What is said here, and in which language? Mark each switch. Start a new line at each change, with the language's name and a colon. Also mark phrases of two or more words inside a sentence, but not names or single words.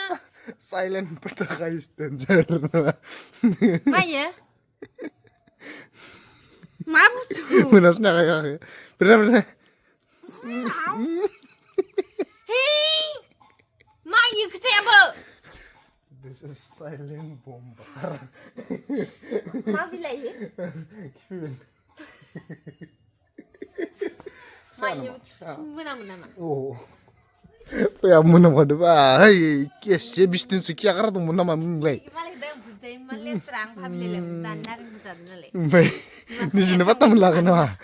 Bodo: साइलेन्ट पटाखायो डेन्जार मायो मा बुस्थु मोनासनो हाखायाखै बेराद मायो खोथायाबो
English: This is silent bomber
Bodo: मा बिलायो खिफिगोन मायो मोनामो नामा Paya मोनामखादोंबा है एसे बिसदिनसो खियागारा दंमोन नामा नोंलाय ओमफ्राय निजिनो पात्ता मोनलायाखै नामा